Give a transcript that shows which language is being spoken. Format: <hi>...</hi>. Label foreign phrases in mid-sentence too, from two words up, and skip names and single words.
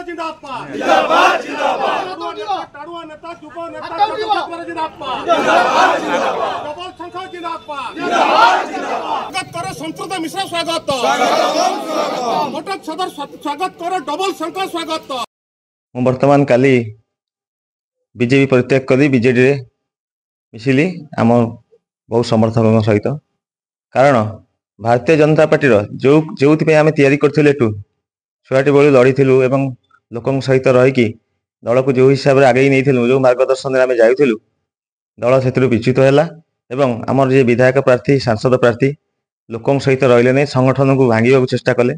<hi>जिंदाबाद जिंदाबाद जिंदाबाद टाड़ुआ नेता युव नेता जिंदाबाद जिंदाबाद जिंदाबाद डबल संख जिंदाबाद जिंदाबाद जिंदाबाद स्वागत करो संस्कृत मिश्र स्वागत कटक सदर स्वागत करो डबल संख स्वागत।</hi> <or>ମୁଁ ବର୍ତ୍ତମାନ କାଲି ବିଜେପି ପରିତ୍ୟାଗ କରି ବିଜେଡିରେ ମିଶିଲି ଆମ ବହୁ ସମର୍ଥକଙ୍କ ସହିତ। କାରଣ ଭାରତୀୟ ଜନତା ପାର୍ଟିର ଯେଉଁଥିପାଇଁ ଆମେ ତିଆରି କରିଥିଲୁ ଏଠୁ ଛୁଆଟି ବେଳୁ ଲଢ଼ିଥିଲୁ ଏବଂ ଲୋକଙ୍କ ସହିତ ରହିକି ଦଳକୁ ଯେଉଁ ହିସାବରେ ଆଗେଇ ନେଇଥିଲୁ, ଯେଉଁ ମାର୍ଗଦର୍ଶନରେ ଆମେ ଯାଉଥିଲୁ, ଦଳ ସେଥିରୁ ବିଚ୍ୟୁତ ହେଲା ଏବଂ ଆମର ଯିଏ ବିଧାୟକ ପ୍ରାର୍ଥୀ, ସାଂସଦ ପ୍ରାର୍ଥୀ ଲୋକଙ୍କ ସହିତ ରହିଲେ ନାହିଁ, ସଂଗଠନକୁ ଭାଙ୍ଗିବାକୁ ଚେଷ୍ଟା କଲେ।</or>